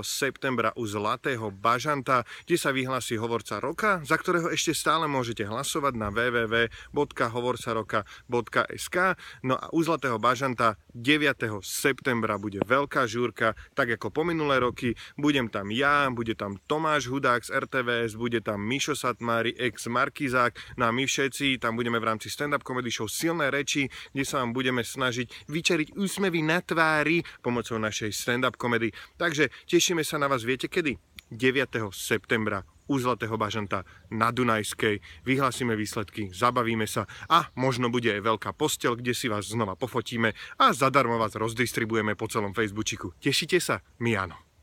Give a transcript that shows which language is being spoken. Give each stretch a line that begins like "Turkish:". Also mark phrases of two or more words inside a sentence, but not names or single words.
Slovak: septembra u Zlatého bažanta, kde sa vyhlási Hovorca roka, za ktorého ešte stále môžete hlasovať na www.hovorcaroka.sk. No a u Zlatého bažanta 9. septembra bude veľká žúrka, tak ako po minulé roky. Budem tam ja, bude tam Tomáš Hudák z RTVS, bude tam Mišo Satmári, ex Markizák, no a my všetci tam budeme v rámci
English: stand-up comedy show
Slovak: Silné reči, kde sa vám budeme snažiť vyčariť úsmevy na tvári pomocou našej
English: stand-up comedy.
Slovak: Takže tešíme sa na vás, viete kedy? 9. septembra u Zlatého bažanta na Dunajskej. Vyhlásime výsledky, zabavíme sa a možno bude aj veľká posteľ, kde si vás znova pofotíme a zadarmo vás rozdistribujeme po celom Facebooku. Tešíte sa? My áno.